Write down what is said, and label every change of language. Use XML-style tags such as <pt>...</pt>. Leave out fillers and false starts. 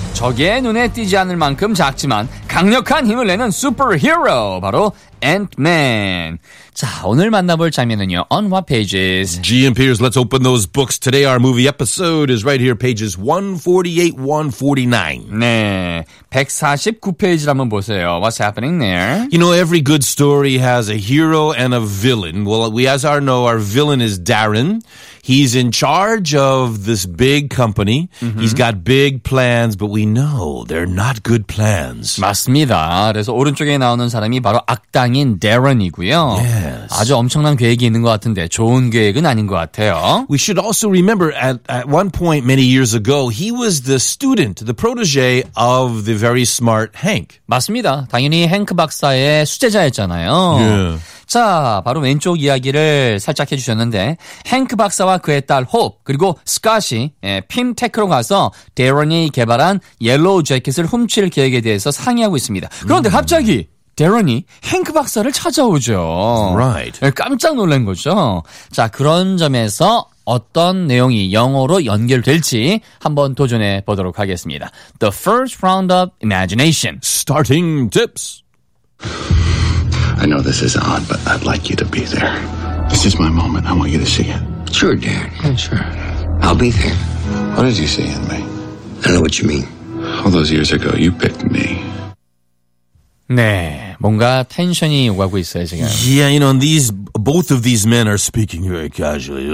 <ko>적의 눈에 띄지 않을 만큼 작지만 강력한 힘을 내는 슈퍼히어로 바로 Ant-Man. 자, 오늘 만나볼 장면은요.</ko> <en>On what pages? GMPers, let's open those books. Today our movie episode is right here, pages 148, 149. 네, 149페이지를 한번 보세요. What's happening there? You know, every good story has a hero and a villain. Well, we as our know, our villain is Darren. He's in charge of this big company. Mm-hmm. He's got big plans, but we know they're not good plans.</en> <ko>맞습니다. 그래서 오른쪽에 나오는 사람이 바로 악당인 Darren이고요.</ko> <en>Yes.</en> <ko>아주 엄청난 계획이 있는 것 같은데 좋은 계획은 아닌 것 같아요.</ko> <en>We should also remember at one point many years ago, he was the student, the protege of the very smart Hank.</en> <ko>맞습니다. 당연히 Hank 박사의 수제자였잖아요.</ko> <en>Yeah.</en> <ko>자, 바로 왼쪽 이야기를 살짝 해주셨는데 헹크 박사와 그의 딸 홉 그리고 스캇이 핀테크로 가서 데런이 개발한 옐로우 재킷을 훔칠 계획에 대해서 상의하고 있습니다. 그런데 갑자기 데런이 헹크 박사를 찾아오죠.</ko> <en>Right.</en> <ko>깜짝 놀란 거죠. 자, 그런 점에서 어떤 내용이 영어로 연결될지 한번 도전해 보도록 하겠습니다.</ko> <en>The first round of imagination. Starting tips. I know this is odd, but I'd like you to be there. This is my moment. I want you to see it. Sure, Dad. Yeah, sure. I'll be there. What did you see in me? I know what you mean. All those years ago, you picked me.</en> <ko>네, 뭔가 텐션이 오가고 있어요, 지금.</ko> <en>Yeah, you know, and these, both of these men are speaking very casually.</en>